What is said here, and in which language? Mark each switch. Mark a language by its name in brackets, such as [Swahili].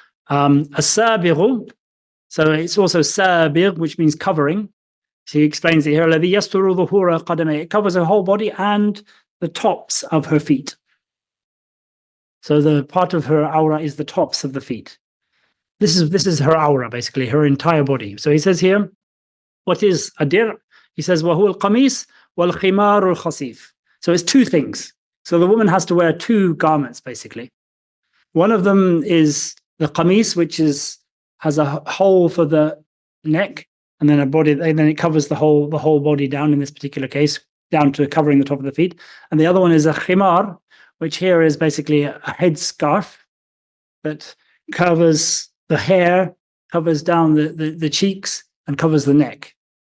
[English] As-sabighu, so it's also sabigh, which means covering. So he explains it here. [Arabic] الذي يستر ظهور قدميه. [English] It covers her whole body and the tops of her feet. So the part of her aura is the tops of the feet. This is her aura, basically, her entire body. So he says here, what is a dir? He says, [Arabic] وَهُوَ الْقَمِيص وَالْخِمَارُ الْخَصِيفِ. [English] So it's two things. So the woman has to wear two garments, basically. One of them is the qamis, which has a hole for the neck, and then then it covers the whole body down in this particular case, down to covering the top of the feet. And the other one is a khimar, which here is basically a headscarf that covers the hair, covers down the cheeks, and covers the neck.